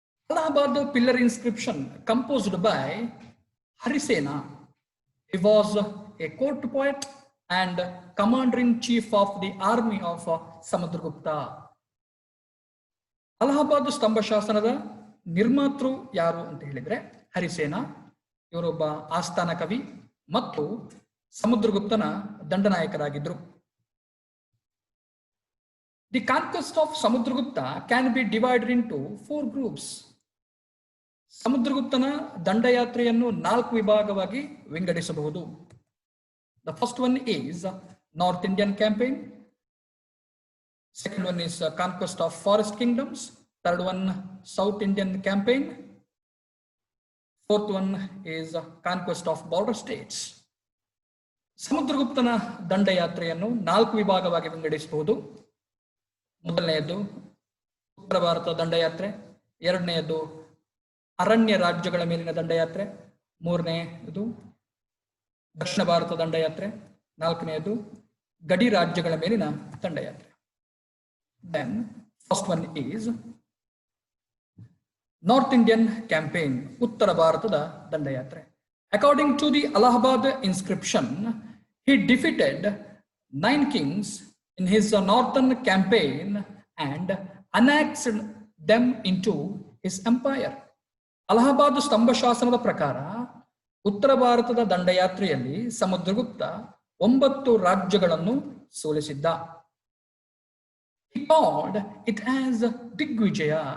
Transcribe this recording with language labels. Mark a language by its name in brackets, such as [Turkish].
[English] Allahabad pillar inscription composed by Harisena. He was a court poet and commander-in-chief of the army of Samudragupta. [Kannada] Allahabad ಸ್ತಂಭ ಶಾಸನದ ನಿರ್ಮಾತೃ ಯಾರು ಅಂತ ಹೇಳಿದ್ರೆ ಹರಿಸೇನ. ಇವರೊಬ್ಬ ಆಸ್ಥಾನ ಕವಿ ಮತ್ತು ಸಮುದ್ರಗುಪ್ತನ ದಂಡನಾಯಕರಾಗಿದ್ದರು. [English] The conquest of Samudragupta can be divided into 4 groups. [Kannada] ಸಮುದ್ರಗುಪ್ತನ ದಂಡಯಾತ್ರೆಯನ್ನು 4 ವಿಭಾಗವಾಗಿ ವಿಂಗಡಿಸಬಹುದು. [English] The first one is north Indian campaign, second one is conquest of forest kingdoms, third one South Indian campaign, fourth one is conquest of border states. [Kannada] ಸಮುದ್ರಗುಪ್ತನ ದಂಡಯಾತ್ರೆಯನ್ನು 4 ವಿಭಾಗವಾಗಿ ವಿಂಗಡಿಸಬಹುದು. ಮೊದಲನೆಯದು ಉತ್ತರ ಭಾರತ ದಂಡಯಾತ್ರೆ, ಎರಡನೆಯದು ಅರಣ್ಯ ರಾಜ್ಯಗಳ ಮೇಲಿನ ದಂಡಯಾತ್ರೆ, ಮೂರನೆಯದು ದಕ್ಷಿಣ ಭಾರತ ದಂಡಯಾತ್ರೆ, ನಾಲ್ಕನೆಯದು ಗಡಿ ರಾಜ್ಯಗಳ ಮೇಲಿನ ದಂಡಯಾತ್ರೆ. [English] Then first one is North Indian campaign, [Kannada] ಉತ್ತರ ಭಾರತದ ದಂಡಯಾತ್ರೆ. [English] According to the Allahabad inscription, he defeated 9 kings in his northern campaign and annexed them into his empire. [Kannada] Allahabad ಸ್ತಂಭ ಶಾಸನದ ಪ್ರಕಾರ ಉತ್ತರ ಭಾರತದ ದಂಡಯಾತ್ರೆಯಲ್ಲಿ ಸಮುದ್ರಗುಪ್ತ 9 ರಾಜ್ಯಗಳನ್ನು ಸೋಲಿಸಿದ್ದ. [English] He called it as digvijaya.